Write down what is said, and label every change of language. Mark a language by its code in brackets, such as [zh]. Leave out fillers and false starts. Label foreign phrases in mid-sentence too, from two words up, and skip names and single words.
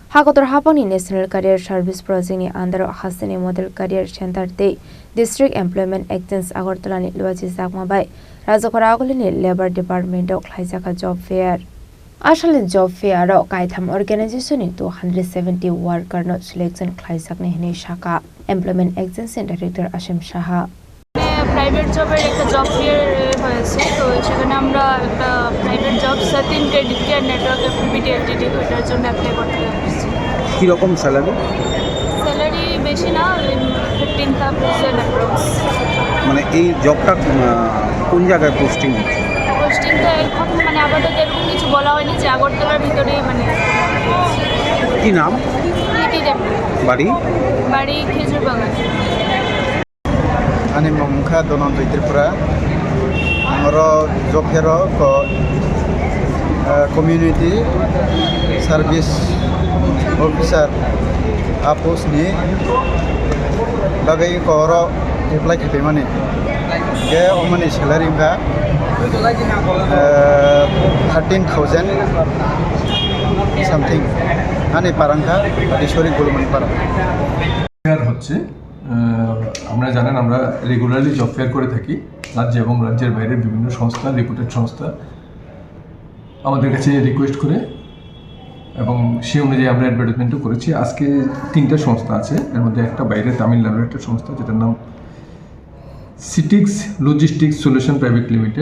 [trp] Hakotor Haponi National Career Service Project ni under Hasani Model Career Center Day District Employment Exchange Agartala ni Luachi Sakmabai Rajakoragoli ni Labor Department of Klaisaka [en] Job Fair. [trp] Ashale [en] Job Fair [trp] ro Kaitham Organization ni 270 worker no selection Klaisak ni Hini Shaka [en] Employment Exchange Director [trp] Ashim Shaha. [en] private job-er [bn] একটা [en] job fair [bn] হয়েছে, তো সেখানে আমরা একটা [en] private job [bn] সার্টিন ক্রেডিট কেয়ার নেটওয়ার্ক অ্যাক্টিভিটি এলটিডি ওটার জন্য অ্যাপ্লাই করতে যাচ্ছি। কীরকম স্যালারি? স্যালারি বেশি না, 15,000 অ্যাপ্রক্স। মানে এই জবটা কোন জায়গায় পোস্টিং হচ্ছে? পোস্টিংটা এখন মানে আপাতত এরকম কিছু বলা হয়নি, যে আগরতলার ভিতরেই মানে। কি naam? বাড়ি? বাড়ি খেজুর বাগান। [trp] Ani mamukha donon Tripura amaro [en] job fair [trp] ko [en] community service officer [trp] apos ni bagai ko ro apply khape mane ge omani salary ka 13,000 something ani parangka dishori gulmani parang [bn] হচ্ছে। আমরা জানেন আমরা [en] regularly job fair [bn] করে থাকি রাজ্য এবং রাজ্যের বাইরের বিভিন্ন সংস্থা, রিপুটেড সংস্থা আমাদের কাছে রিকোয়েস্ট করে এবং সেই অনুযায়ী আমরা অ্যাডভার্টাইজমেন্টও করেছি। আজকে 3টা সংস্থা আছে, এর মধ্যে একটা বাইরে তামিলনাড়ুর একটা সংস্থা যেটার নাম সিটিক্স লজিস্টিক্স সলিউশন প্রাইভেট লিমিটেড।